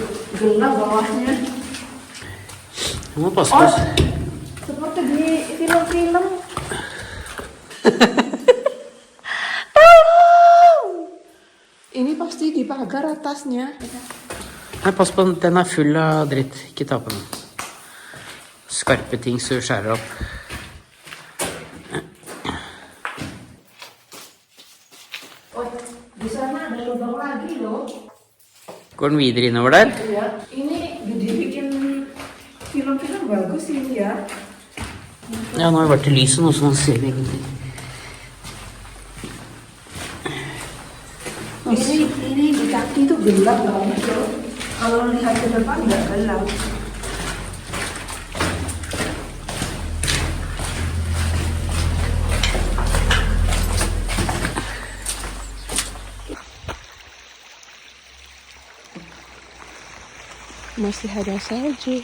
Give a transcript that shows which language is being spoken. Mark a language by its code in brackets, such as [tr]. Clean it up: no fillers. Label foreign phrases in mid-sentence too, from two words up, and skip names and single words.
[id] gelap bawahnya. Kamu pas-pas. Seperti di film-film. Ini pasti di pagar atasnya. [no] Nei, pass på, den er full av dritt. Ikke ta på den. Skarpe ting så du skjærer opp. [id] Oh, di sana ada lubang lagi loh. [no] Går den videre innover der? [id] Ya, ini dibikin film-film bagus ini ya. [no] Ja, nå har vi vært i lyset nå, så man ser egentlig. [id] Ini di kaki itu gelap banget loh. Kalau lihat ke depan nggak gelap. Masih ada salju.